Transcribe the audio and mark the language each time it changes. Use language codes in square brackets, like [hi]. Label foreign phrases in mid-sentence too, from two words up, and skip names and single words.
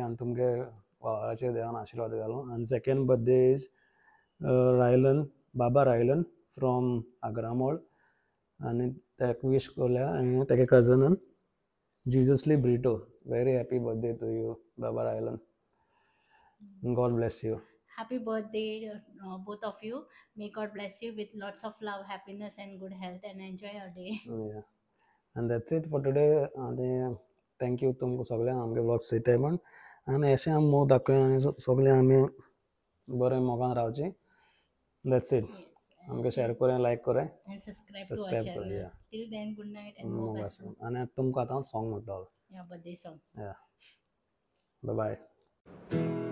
[kok] आनी तुमगे वावराचेर देवान आशिर्वाद घालूं. आनी [en] second birthday is Raylan baba Raylan from Agramol. [kok] आनी ताका विश कोरल्या आनी तेगे कजनान जिजसली ब्रिटो. [en] very happy birthday to you baba Raylan. God bless you. Happy birthday, both of you. May God bless you with lots of love, happiness, and good health, and enjoy your day. Yeah. And that's it for today. [kok] आनी [en] thank you [kok] तुमकां सगळ्यांक आमगे ब्लॉग चोयताय म्हण. आनी अशें आमी मोग दाखोवया आनी सगळें आमी बरें मोगान रावची. [en] that's it. [kok] आमकां शेअर कोराय, लायक कोराय, [en] And subscribe to our सबस्क्रायब channel. [kok] कोराय. [en] Till then, good night and [kok] मोग [en] God bless [kok] आसा. [en] you. [kok] आनी तुमकां आतां सॉंग म्हणटा. [en] Yeah, birthday song. [kok] या बाय बाय.